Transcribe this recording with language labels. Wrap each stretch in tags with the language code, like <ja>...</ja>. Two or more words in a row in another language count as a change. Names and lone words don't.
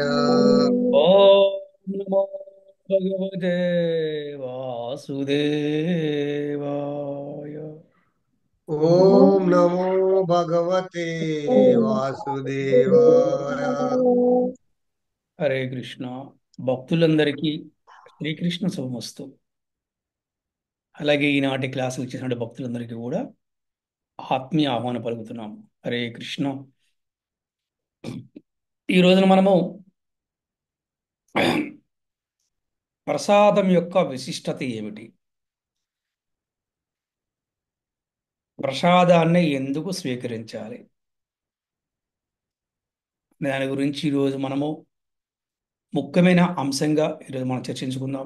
<sa>ओम नमो भगवते वासुदेवाय। ॐ नमो भगवते वासुदेवाय।</sa> <te>హరే కృష్ణ. భక్తులందరికీ శ్రీకృష్ణ శుభమస్తు. అలాగే ఈనాటి క్లాసులు ఇచ్చేసిన భక్తులందరికీ కూడా ఆత్మీయ ఆహ్వానం పలుకుతున్నాం. హరే కృష్ణ. ఈ రోజున మనము ప్రసాదం యొక్క విశిష్టత ఏమిటి, ప్రసాదాన్ని ఎందుకు స్వీకరించాలి, దాని గురించి ఈరోజు మనము ముఖ్యమైన అంశంగా ఈరోజు మనం చర్చించుకుందాము.</te>